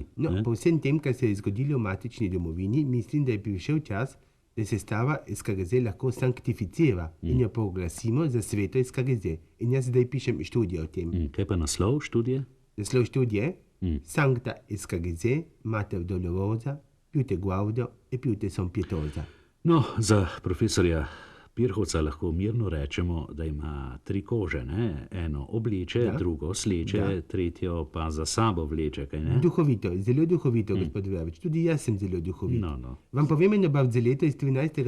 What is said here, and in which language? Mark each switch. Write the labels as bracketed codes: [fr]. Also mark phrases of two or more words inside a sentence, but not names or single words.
[sl] No, po vsem tem, kar se je zgodilo v matični domovini, mislim, da je prišel čas, da se stava SKGZ lahko sanktificira in jo proglasimo za sveto SKGZ. In jaz zdaj pišem študijo o tem. Kaj pa naslov študije? Naslov študije? Sancta SKGZ, [la] Mater Dolorosa, [vec] più te guardo e più te son pietosa. [sl] No, za profesorja Pirhovca lahko mirno rečemo, da ima 3 kože, ne? Eno obleče, drugo sleče, tretjo pa za sabo vleče, kaj ne? Duhovito, zelo duhovito, gospod Verbič. Tudi jaz sem zelo duhovit. No. Vam povem eno bavzeleto iz 13.